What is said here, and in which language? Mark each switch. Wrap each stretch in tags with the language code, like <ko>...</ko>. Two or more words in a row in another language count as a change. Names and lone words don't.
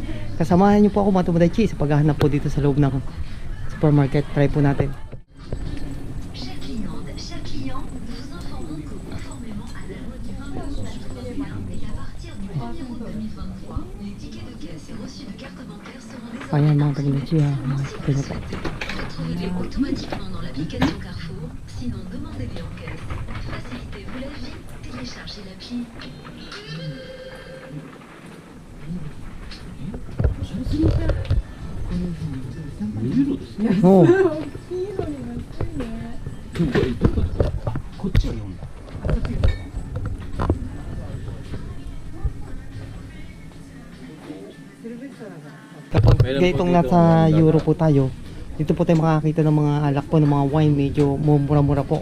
<tl>Kasamahan niyo po ako mga Tomodachi sa paghahanap po dito sa loob ng supermarket. Try po natin. Ayan mga Tomodachi ha. Tingnan po.</tl> <fr>Automatiquement dans l'application Carrefour, sinon demandez-les en caisse. Facilitez-vous la vie, téléchargez l'appli. Oh.</fr> <tl>Kapag ganitong nasa Euro po tayo, dito po tayo makakita ng mga alak po, ng mga wine, medyo mura-mura po.</tl>